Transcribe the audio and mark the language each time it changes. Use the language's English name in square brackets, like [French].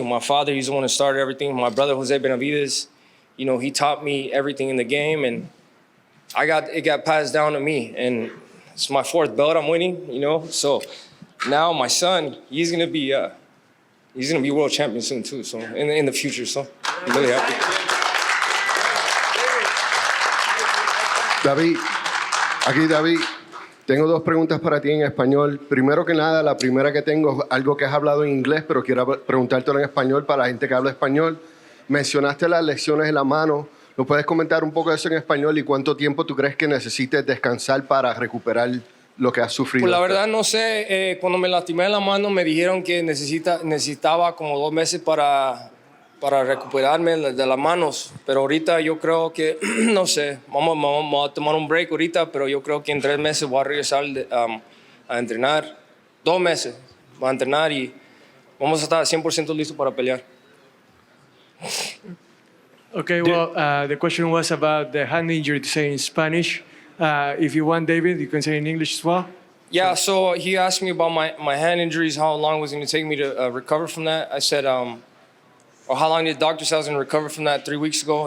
[English] My father, he's the one who started everything. My brother, Jose Benavidez, he taught me everything in the game, and it got passed down to me. And it's my 4th belt I'm winning, So now my son, he's gonna be world champion soon too. So in the future, so I'm really happy. [Spanish] David, aquí David, tengo 2 preguntas para ti en español. Primero que nada, la primera que tengo es algo que has hablado en inglés, pero quiero preguntártelo en español para la gente que habla español. Mencionaste las lesiones en la mano. ¿Nos puedes comentar un poco de eso en español y cuánto tiempo tú crees que necesites descansar para recuperar lo que has sufrido? Pues la verdad no sé. Cuando me lastimé en la mano me dijeron que necesitaba como 2 meses para recuperarme de las manos. Pero ahorita yo creo que, no sé, vamos a tomar un break ahorita, pero yo creo que en 3 meses voy a regresar a entrenar. 2 meses voy a entrenar y vamos a estar 100% listos para pelear. [English] Okay, well, the question was about the hand injury, to say in Spanish. If you want, David, you can say in English as well. Yeah, so he asked me about my hand injuries, how long was it going to take me to recover from that. I said, or how long did the doctor say I was going to recover from that 3 weeks ago?